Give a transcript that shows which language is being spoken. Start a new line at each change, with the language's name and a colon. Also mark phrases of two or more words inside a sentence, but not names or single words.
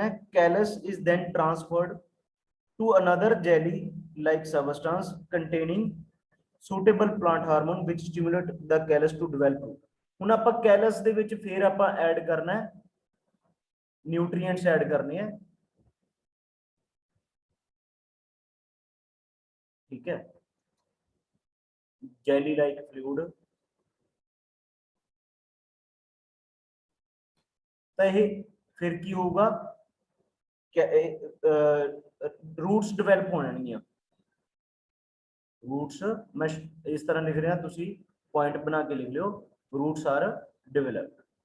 English: है callus is then transferred to another jelly like substance containing suitable plant hormone which stimulate the callus to develop.
Punjabi: ਹੁਣ ਆਪਾਂ callus ਦੇ ਵਿੱਚ ਫਿਰ ਆਪਾਂ ਐਡ ਕਰਨਾ ਹੈ
English: nutrients add
Punjabi: ਕਰਨੇ ਹੈ
Hindi: ठीक है
English: jelly like fluid
Hindi: तो ये फिर की होगा
English: roots develop
Hindi: होने रूट्स मैं इस तरह लिख रहा तुसी पॉइंट बना के लिख लो
English: roots are developed